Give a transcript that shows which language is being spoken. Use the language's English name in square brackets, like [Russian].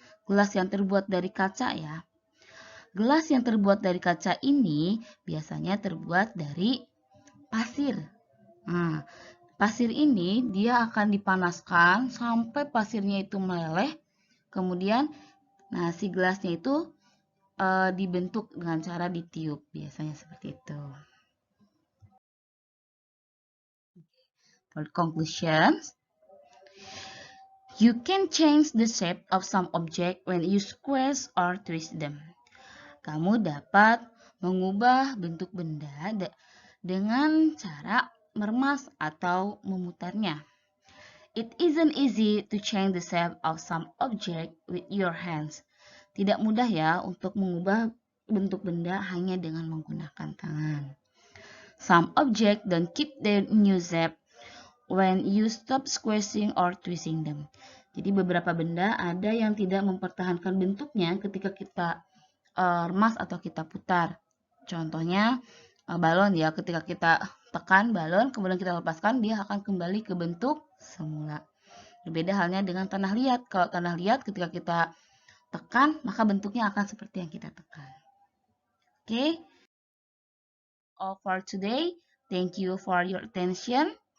[Indonesian] Gelas yang terbuat dari kaca ya. Gelas yang terbuat dari kaca ini biasanya terbuat dari pasir. Pasir ini dia akan dipanaskan sampai pasirnya itu meleleh. Kemudian si gelasnya itu dibentuk dengan cara ditiup. Biasanya seperti itu. [English] For conclusions, you can change the shape of some object when you squeeze or twist them. [Indonesian] Kamu dapat mengubah bentuk benda dengan cara meremas atau memutarnya. [English] It isn't easy to change the shape of some object with your hands. [Indonesian] Tidak mudah ya untuk mengubah bentuk benda hanya dengan menggunakan tangan. [English] Some objects don't keep their new shape when you stop squeezing or twisting them. [Indonesian] Jadi beberapa benda ada yang tidak mempertahankan bentuknya ketika kita remas atau kita putar. Contohnya balon ya, ketika kita tekan balon kemudian kita lepaskan, dia akan kembali ke bentuk semula. Berbeda halnya dengan tanah liat. Kalau tanah liat ketika kita tekan maka bentuknya akan seperti yang kita tekan. [English] Okay, all for today. Thank you for your attention.